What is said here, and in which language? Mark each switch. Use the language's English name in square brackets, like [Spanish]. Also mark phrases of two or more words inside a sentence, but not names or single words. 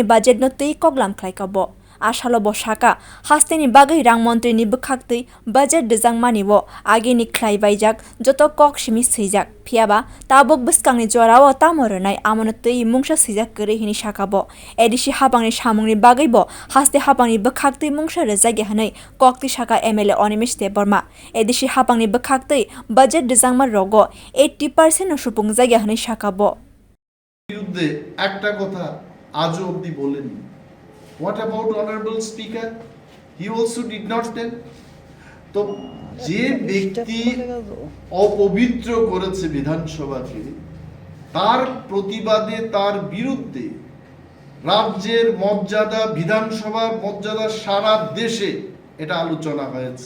[Kok Borok] budget no tui koklam khlaika bo asalo bo sakha hasteni bagai rang montrini bwkhaktwi budget rijakmani bo ageni khlaibaijak joto kok simi sijak phiaba tabuk bwskangni jorao tamornai amono tui mungsa sijak kore hini sakha bo edisi hapangni samungni bagai bo haste hapangni bwkhaktwi mungsa rijagi hanai kokti sakha MLA Animesh Debbarma edisi hapangni bwkhaktwi budget rijakma rogo 80% সুপুংজাগি হানি শাখাবো [Bangla] বিরুদ্ধে একটা কথা আজও অবধি বলেনি। [English] What about honorable speaker? He also did not tell. [Bangla] তো যে ব্যক্তি অপবিত্র করেছে বিধানসভাকে তার প্রতিবাদে তার বিরুদ্ধে রাজ্যের মর্যাদা বিধানসভার মর্যাদা সারা দেশে এটা আলোচনা হয়েছে।